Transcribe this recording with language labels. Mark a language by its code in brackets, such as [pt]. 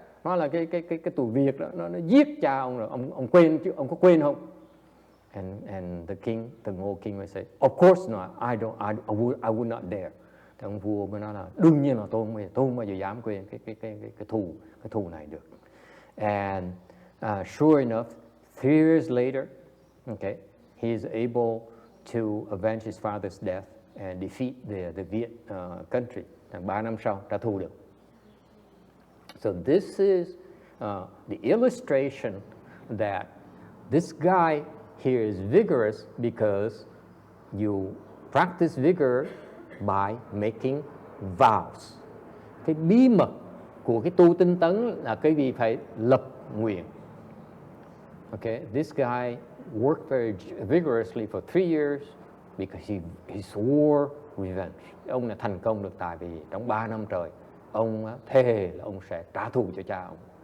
[vi] Nó là cái tù Việt đó, nó giết cha ông rồi, ông quên chứ, ông có quên không? [en] And the Ngô king would say, of course not. I would not dare. [vi] Thì ông vua mới nói là đương nhiên là tôi không bao giờ dám quên cái thù này được. [en] And sure enough, 3 years later, okay, he is able to avenge his father's death and defeat the Viet country. [vi] 3 năm sau trả thù được. [en] So this is the illustration that this guy here is vigorous because you practice vigor by making vows. [vi] Cái bí mật của cái tu tinh tấn là cái gì phải lập nguyện. [en] Okay, this guy worked very vigorously for 3 years because he swore revenge. [vi] Ông là thành công được tại vì trong 3 năm trời ông thề là ông sẽ trả thù cho cha ông.